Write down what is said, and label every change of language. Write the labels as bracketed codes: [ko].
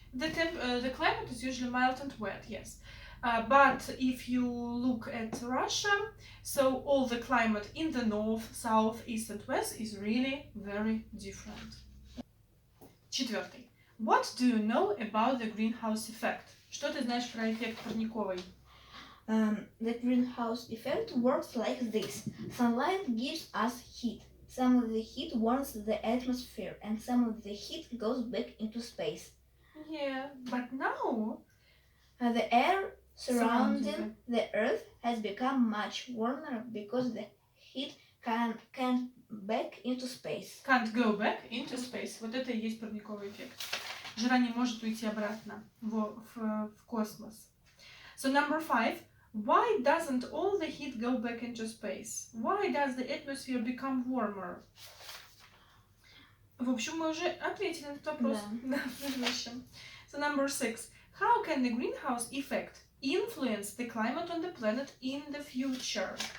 [en] The climate is usually mild and wet, yes. But if you look at Russia, so all the climate in the north, south, east and west is really very different. [ru] Четвертый. [en] What do you know about the greenhouse effect? [ru] Что ты знаешь про эффект парниковый? [en] The greenhouse effect works like this. Sunlight gives us heat. Some of the heat warms the atmosphere, and some of the heat goes back into space. Yeah, but now the air surrounding the Earth has become much warmer because the heat can't back into space. Can't go back into space. [ru] Вот это и есть парниковый эффект. Жара не может уйти обратно в космос. [en] So number 5. Why doesn't all the heat go back into space? Why does the atmosphere become warmer? [ru] В общем, мы уже ответили на этот вопрос. Да, предыдущем. [en] So number 6. How can the greenhouse effect influence the climate on the planet in the future?